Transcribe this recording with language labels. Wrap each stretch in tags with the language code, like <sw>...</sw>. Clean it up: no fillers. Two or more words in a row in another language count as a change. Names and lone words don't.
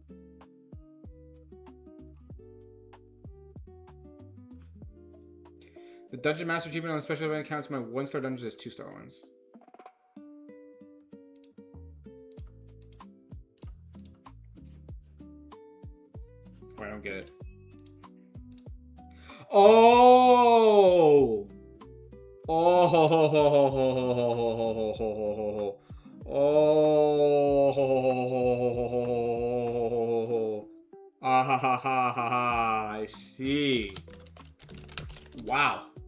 <en>The Dungeon Master achievement on the special event counts my 1-star dungeons as 2-star ones. Oh, I don't get it. Oh! Oh! Ho, ho, ho, ho, ho, ho, ho, ho, ho, ho, ho, ho, ho. Oh, ah ha ha ha ha ha! I see. Wow.</en>